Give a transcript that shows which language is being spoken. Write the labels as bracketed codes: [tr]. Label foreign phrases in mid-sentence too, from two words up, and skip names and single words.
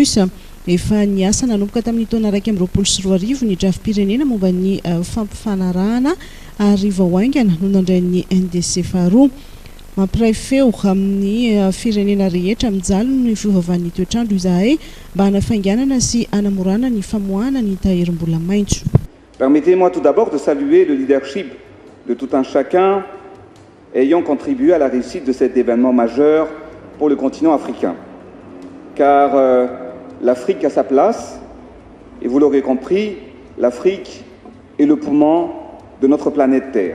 [mg] Efa ny asa nanomboka tamin'ny taona 2024 ny drafim-pirenena momba ny fampifanarahana ary vaoaingana no nandrain'ny NDC faharoa. Mampiray feo amin'ny firenena rehetra mijaly ny fiovaovan'ny toetrandro izahay mba hanafainganana sy hanamorana ny famoahana ny tahirim-bola maitso. [fr] Permettez-moi tout d'abord de saluer le leadership de tout un chacun ayant contribué à la réussite de cet événement majeur pour le continent africain. Car l'Afrique a sa place, et vous l'aurez compris, l'Afrique est le poumon de notre planète Terre.